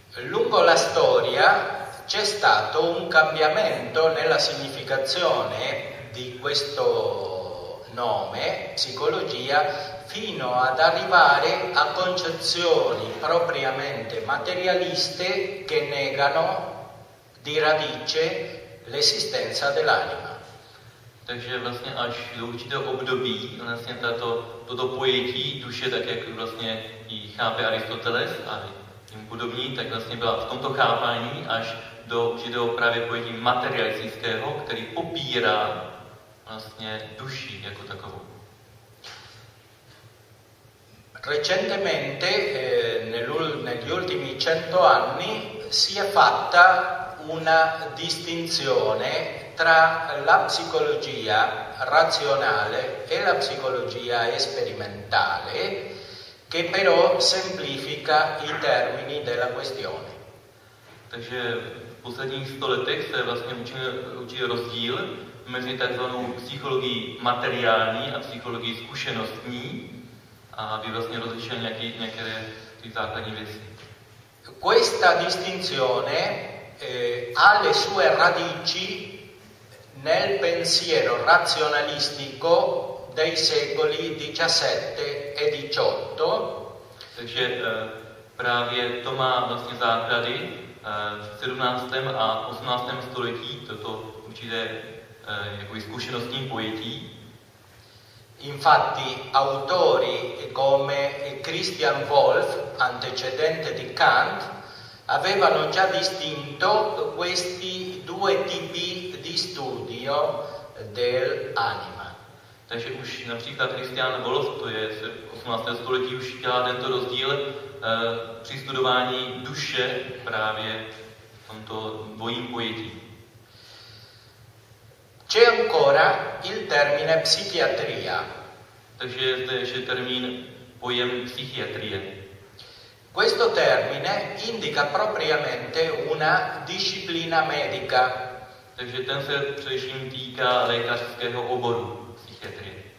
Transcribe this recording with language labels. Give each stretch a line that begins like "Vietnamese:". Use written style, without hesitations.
Italian: Lungo la storia c'è stato un cambiamento nella significazione di questo nome, psicologia, fino ad arrivare a concezioni propriamente materialiste che negano di radice l'esistenza dell'anima.
Czech: Takže vlastně až do určitého období vlastně toto pojetí duše, tak jak vlastně ji chápe Aristoteles a podobní, tak vlastně byla v tomto chápání až do židého právě pojetí materialistického, který popírá vlastně duši jako takovou.
Italian: Recentemente, negli ultimi 100 anni, si è fatta una distinzione tra la psicologia razionale e la psicologia sperimentale, che però semplifica i termini della questione.
Czech: Takže v posledních 100 letech se vlastně učil rozdíl mezi takzvanou psychologií materiální a psychologií zkušenostní, a aby vlastně rozlišil některé ty základní věci.
Italian: Questa distinzione ha le sue radici nel pensiero razionalistico dei secoli 17 e 18.
Czech: Takže právě to má vlastně základy v 17. a 18. století, toto určité jakoby zkušenostní pojetí.
Italian: Infatti, autori come Christian Wolff, antecedente di Kant, avevano già distinto questi due tipi di studio dell'anima.
Czech: Takže už například Christian Wolff, to je z 18. století, už dělá tento rozdíl při studování duše právě v tomto dvojím pojetí.
Italian: C'è ancora il termine psichiatria.
Czech: Takže je zde ještě termín pojem psychiatrie.
Italian: Questo termine indica propriamente una disciplina medica.
Czech: Takže ten se především týká lékařského oboru psychiatrie.